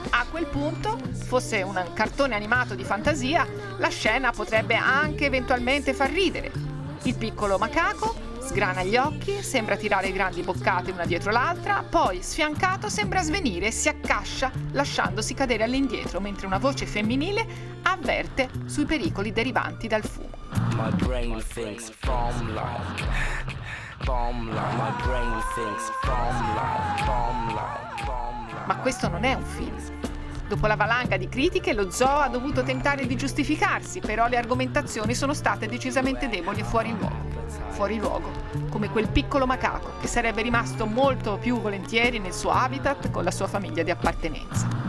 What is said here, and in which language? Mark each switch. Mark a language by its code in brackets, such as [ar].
[it] A quel punto, fosse un cartone animato di fantasia, la scena potrebbe anche eventualmente far ridere. Il piccolo macaco sgrana gli occhi, sembra tirare grandi boccate una dietro l'altra, poi, sfiancato, sembra svenire e si accascia, lasciandosi cadere all'indietro, mentre una voce femminile avverte sui pericoli derivanti dal fumo. [en] My brain thinks bomb like, bomb like. My brain thinks bomb like, bomb like, bomb like. [it] Ma questo non è un film. Dopo la valanga di critiche, lo zoo ha dovuto tentare di giustificarsi, però le argomentazioni sono state decisamente deboli e fuori luogo. Fuori luogo, come quel piccolo macaco che sarebbe rimasto molto più volentieri nel suo habitat con la sua famiglia di appartenenza.